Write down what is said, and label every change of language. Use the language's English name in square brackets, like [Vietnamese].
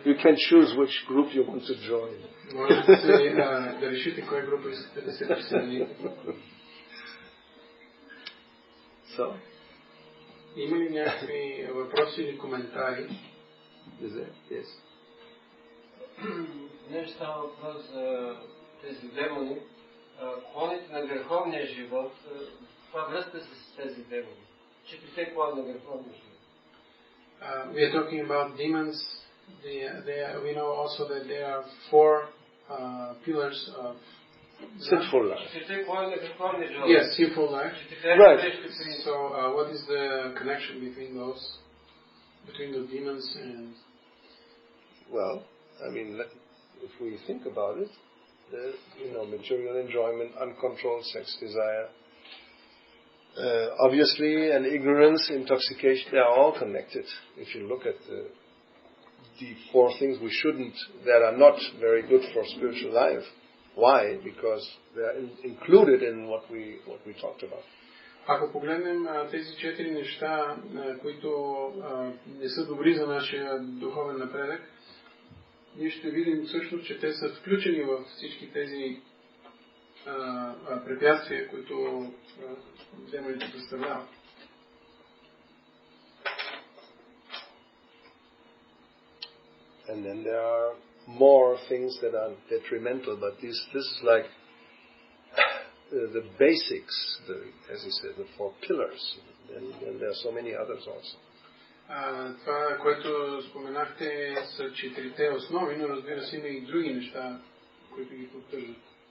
[English] You can choose which group you want to join. [Bulgarian] Можете да решите кой група искате да се присъедините. [English] So, [Bulgarian] има ли някакви въпроси или коментари? [English] Yes. [Bulgarian] Не става въпрос за тези демони. Клоните на греховния живот, това връзка с тези демони. Четирите клона на греховния живот. [English] We are talking about demons. We know also that there are 4 pillars of sinful life. Yes, sinful life. Right. So, what is the connection between the demons and? Well, I mean, if we think about it, material enjoyment, uncontrolled sex desire, obviously, and ignorance, intoxication, they are all connected. If you look at the 4 things that are not very good for spiritual life. Why? Because they are included in what we talked about. [Bulgarian] Ако погледнем тези 4 неща, които не са добри за нашия духовен напредък, ние ще видим всъщност, че те са включени в всички тези препятствия, които демоните представляват. [English] And then there are more things that are detrimental, but this is like the basics, as he said, the 4 pillars. And there are so many others also. [Bulgarian] Това, което споменахте, са 4-те основи, но разбира се има и други неща, които ги поддържат.